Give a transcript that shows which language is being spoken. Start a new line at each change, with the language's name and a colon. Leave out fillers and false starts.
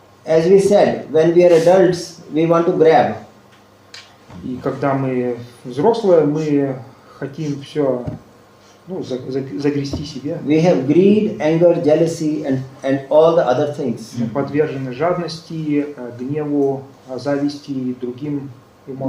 English: As we said, when we are adults, we want to grab.
Russian: И когда мы взрослые, мы хотим все загрести себе.
English: We have greed, anger, jealousy, and all the other things.
Russian: Мы подвержены жадности, гневу, зависти и другим эмоциям.